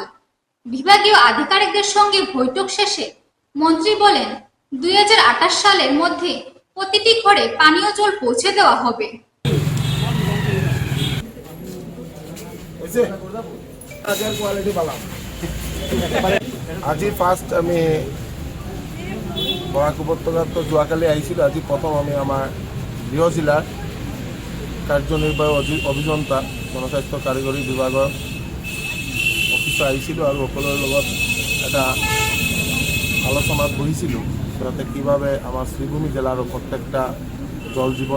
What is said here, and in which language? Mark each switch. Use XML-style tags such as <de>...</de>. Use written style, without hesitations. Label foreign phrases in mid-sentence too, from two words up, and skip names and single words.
<bn>বিভাগীয় আধিকারিকদের সঙ্গে বৈঠক শেষে মন্ত্রী বলেন, 2028 সালের মধ্যে প্রতিটি ঘরে পানীয় জল পৌঁছে দেওয়া হবে।</bn> <as>আজি ফার্স্ট আমি বরাক উপত্যকাত তো যোৱাকালি আহিছিলোঁ। আজি প্ৰথম আমি আমাৰ গৃহ জিলাৰ কাৰ্যনিৰ্বাহী অভিযন্তা জনস্বাস্থ্য কাৰিকৰী বিভাগৰ অফিচত আহিছিলোঁ আৰু সকলোৰে লগত এটা আলোচনাত বহিছিলোঁ যাতে কিভাবে আমাৰ শ্রীভূমি জেলাৰ প্ৰত্যেকটা জল জীৱন</as>